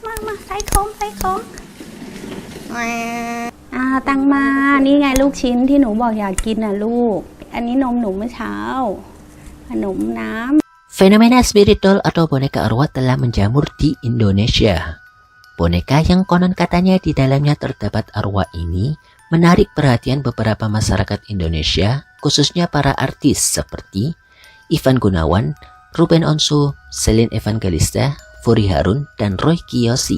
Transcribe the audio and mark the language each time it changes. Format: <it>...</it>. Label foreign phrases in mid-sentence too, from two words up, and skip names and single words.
<th>มาใส่ของตังมานี่ไงลูกชิ้นที่หนูบอกอยากกินน่ะลูกอันนี้นมหนูเมื่อเช้าขนมน้ำ</th> <id>Fenomena</id> <en>spirit doll</en> <id>atau boneka arwah telah menjamur di Indonesia. Boneka yang konon katanya di dalamnya terdapat arwah ini menarik perhatian beberapa masyarakat Indonesia, khususnya para artis seperti Ivan Gunawan, Ruben Onsu, Celine Evangelista, Furi Harun, dan Roy Kiyoshi.</id>